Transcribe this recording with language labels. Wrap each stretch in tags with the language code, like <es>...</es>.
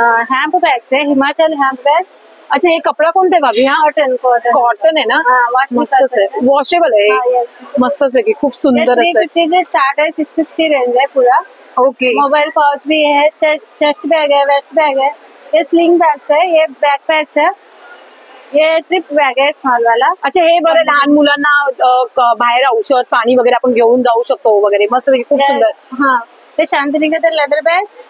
<hi>Hemp bags है, Himachal hemp bags.</hi> <mr>अच्छा, हे कपडा कोणता आहे भाभी? हा</mr> <en>cotton cotton</en> <mr>कॉटन आहे ना, मस्तच आहे, वॉशेबल आहे, मस्तच पैकी, खूप सुंदर असं।</mr> <hi>350 से स्टार्ट है, 650 रेंज है पूरा।</hi> <en>okay,</en> <hi>मोबाइल पाउच भी है, चेस्ट बैग है, वेस्ट बैग है, ये स्लिंग बैग्स है, ये बैकपैक्स है, ये ट्रिप बैग है स्मॉल वाला।</hi> <mr>अच्छा, हे बरं लहान मुलांना बाहेर औषध पाणी वगैरे आपण घेऊन जाऊ शकतो वगैरे, मस्त पैकी खूप सुंदर।</mr> <hi>हाँ, ये शांति निकेतन लेदर बैग्स</hi>